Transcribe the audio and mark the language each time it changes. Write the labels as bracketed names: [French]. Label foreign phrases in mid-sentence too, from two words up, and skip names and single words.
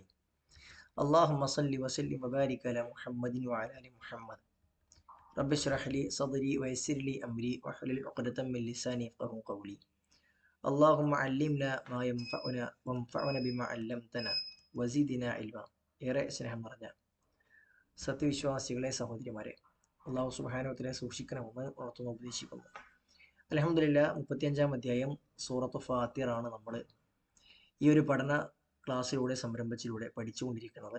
[Arabic] اللهم صل وسلم وبارك على محمد وعلى آل محمد. رب اشرح لي صدري ويسر لي أمري واحلل عقدة من لساني يفقهوا قولي. اللهم علمنا ما ينفعنا وانفعنا بما علمتنا وزدنا علما. [Malayalam] ഏറെ സ്നേഹം നിറഞ്ഞ സത്യവിശ്വാസികളെ സഹോദരിമാരെ, [Arabic] الله سبحانه وتعالى [Malayalam] സൂക്ഷിക്കണമെന്ന് ഉണർത്തുന്ന ഉപദേശിക്കുന്നു. അൽഹംദുലില്ലാഹ് 35-ാം അധ്യായം സൂറത്ത് ഫാത്തിർ ആണ് നമ്മൾ ഈ ഒരു പഠന ക്ലാസ്സിലൂടെ സംരംഭത്തിലൂടെ പഠിച്ചുകൊണ്ടിരിക്കുന്നത്.